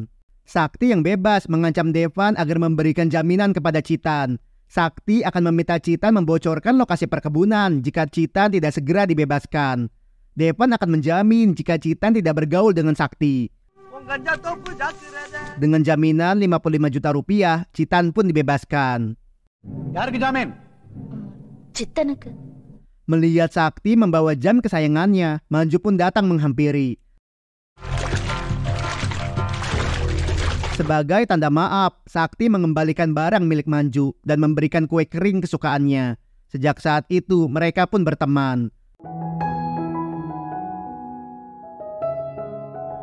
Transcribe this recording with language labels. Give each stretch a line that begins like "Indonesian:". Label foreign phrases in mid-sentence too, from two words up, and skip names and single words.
Indonesian: Sakti yang bebas mengancam Devan agar memberikan jaminan kepada Citan. Sakti akan meminta Citan membocorkan lokasi perkebunan jika Citan tidak segera dibebaskan. Devan akan menjamin jika Citan tidak bergaul dengan Sakti. Dengan jaminan 55 juta rupiah, Citan pun dibebaskan.
Tamil: யாருக்கு ஜாமீன்? சித்தனுக்கு.
Indonesian: Melihat Sakti membawa jam kesayangannya, Manju pun datang menghampiri. Sebagai tanda maaf, Sakti mengembalikan barang milik Manju dan memberikan kue kering kesukaannya. Sejak saat itu, mereka pun berteman.